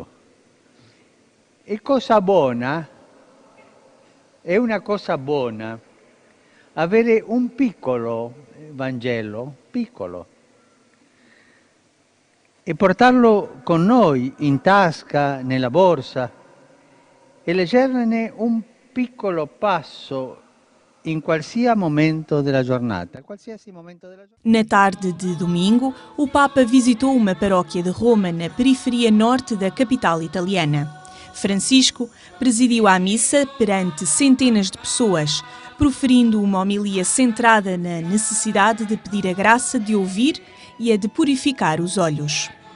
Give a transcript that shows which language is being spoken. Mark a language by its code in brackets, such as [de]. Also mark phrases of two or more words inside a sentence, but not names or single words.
[it] È cosa buona, è una cosa buona avere un piccolo Vangelo, piccolo, e portarlo con noi in tasca, nella borsa, e leggerne un piccolo passo [pt] em qualquer momento da jornada. Na tarde de domingo, o Papa visitou uma paróquia de Roma na periferia norte da capital italiana. Francisco presidiu a missa perante centenas de pessoas, proferindo uma homilia centrada na necessidade de pedir a graça de ouvir e a de purificar os olhos.